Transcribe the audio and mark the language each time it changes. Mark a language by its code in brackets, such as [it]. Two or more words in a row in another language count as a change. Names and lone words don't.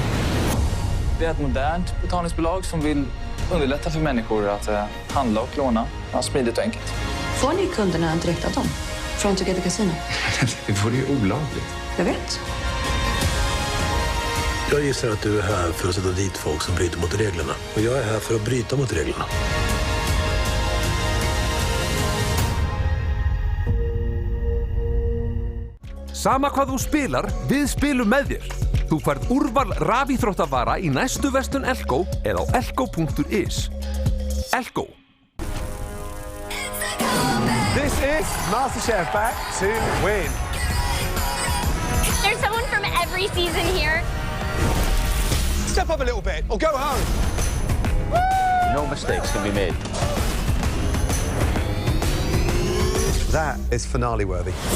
[sv] Det är ett modernt betalningsbolag som vill underlätta för människor att handla och låna. Smidigt och enkelt. Får ni kunderna en direktavtal från Together Casino? Det vore ju olagligt. Jag vet. Jag gissar att du är här för att sätta dit folk som bryter mot reglerna. Och jag är här för att bryta mot reglerna. [is] Sama hvað þú spilar, við spilum með þér. Þú færð úrval rafíþróttavara í næstu verslun Elko eða á elko.is. Elko. [en] This is MasterChef back to win. There's someone from every season here. Step up a little bit or go home. No mistakes can be made. That is finale worthy.